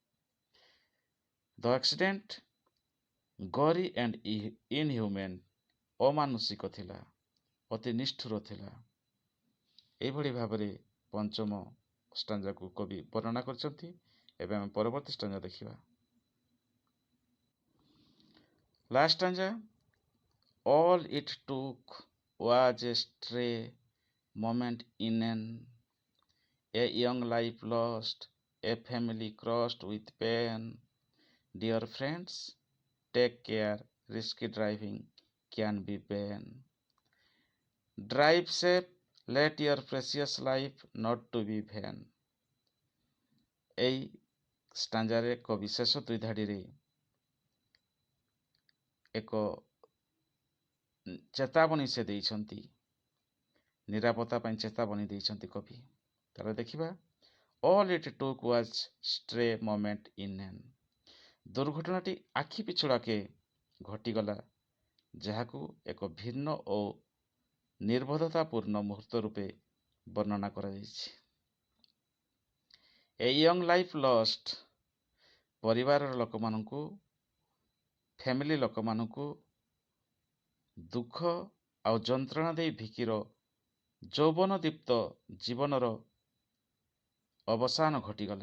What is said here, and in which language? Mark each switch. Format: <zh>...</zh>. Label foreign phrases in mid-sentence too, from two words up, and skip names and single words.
<en>the accident gory and inhuman,</en> <or>ଅମାନୁଷିକ ଥିଲା, ଅତି ନିଷ୍ଠୁର ଥିଲା। ଏଇଭଳି ଭାବରେ ପଞ୍ଚମ ଷ୍ଟାଞ୍ଜାକୁ କବି ବର୍ଣ୍ଣନା କରିଛନ୍ତି। ଏବେ ଆମେ ପରବର୍ତ୍ତୀ ଷ୍ଟାଞ୍ଜା ଦେଖିବା।</or> <en>last stanza. All it took was a stray moment in a young life lost, a family crossed with pain. Dear friends, take care, risky driving can be pain. Drive safe Let your precious life not to be vain।</en> <or>এই ଷ୍ଟାଞ୍ଜାରେ କବି ଶେଷ ଦୁଇ ଧାଡ଼ିରେ ଏକ ଚେତାବନୀ ସେ ଦେଇଛନ୍ତି, ନିରାପତ୍ତା ପାଇଁ ଚେତାବନୀ ଦେଇଛନ୍ତି କବି। ତାହେଲେ ଦେଖିବା,</or> <en>all it took was stray moment in an।</en> <or>ଦୁର୍ଘଟଣାଟି ଆଖି ପିଛୁଳାକେ ଘଟିଗଲା, ଯାହାକୁ ଏକ ଭିନ୍ନ ଓ ନିର୍ଭଦତାପୂର୍ଣ୍ଣ ମୁହୂର୍ତ୍ତ ରୂପେ ବର୍ଣ୍ଣନା କରାଯାଇଛି।</or> <en>a young life lost,</en> <or>ପରିବାରର ଲୋକମାନଙ୍କୁ, ଫ୍ୟାମିଲି ଲୋକମାନଙ୍କୁ ଦୁଃଖ ଆଉ ଯନ୍ତ୍ରଣା ଦେଇ ଭିକିର ଯୌବନ ଦୀପ୍ତ ଜୀବନର ଅବସାନ ଘଟିଗଲା।</or>